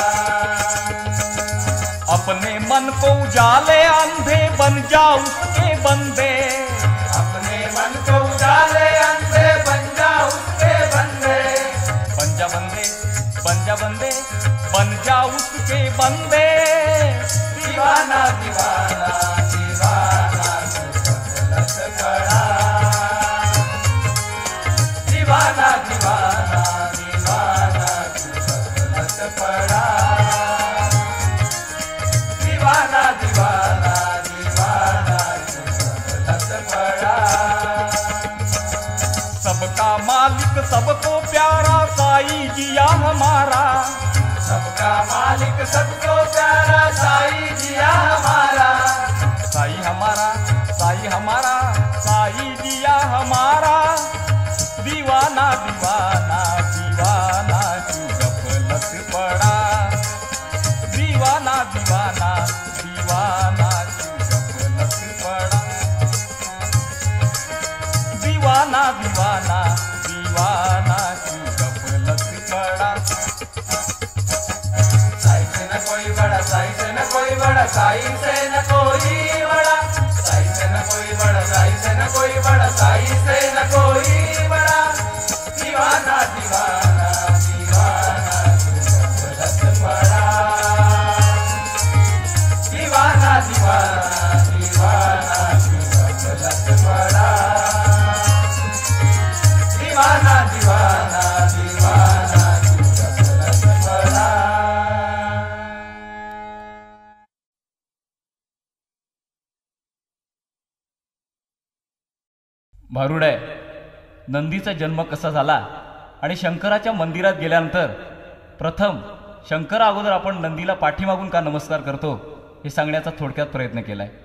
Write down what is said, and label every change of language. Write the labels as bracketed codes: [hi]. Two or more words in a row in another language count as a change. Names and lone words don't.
[hi] अपने मन को उजाले अंधे बन जा उसके बंदे, अपने मन को उजाले अंधे बन जा उसके बंदे। बन जा बंदे बन जा बंदे बन जा उसके बंदे। दीवाना दीवाना दीवाना तू गफलत पड़ा। दीवाना दीवाना दीवाना तू गफलत पड़ा। दीवाना दीवाना दीवाना तू गफलत पड़ा। सबका मालिक सबको प्यारा साई जिया हमारा, सबका मालिक सबको प्यारा साई जिया हमारा। साई हमारा साई हमारा साई जिया हमारा। दीवाना दीवाना दीवाना तू गफलत पड़ा। दीवाना दीवाना दीवाना तू गफलत पड़ा। दीवाना दीवाना दीवाना तू गफलत पड़ा। साई से न कोई बड़ा साई से न कोई बड़ा साई से न कोई बड़ा। साई से न कोई बड़ा साई से न कोई बड़ा साई से न कोई बड़ा। दीवाना दीवाना दीवाना तू गफलत पड़ा। दीवाना दीवाना दीवाना तू गफलत पड़ा। दीवाना दीवाना दीवाना तू गफलत पड़ा। [mr] भारुड आहे, नंदीचा जन्म कसा झाला आणि शंकराच्या मंदिरात गेल्यानंतर प्रथम शंकरा अगोदर आपण नंदीला पाठीमागून का नमस्कार करतो हे सांगण्याचा थोडक्यात प्रयत्न केलाय.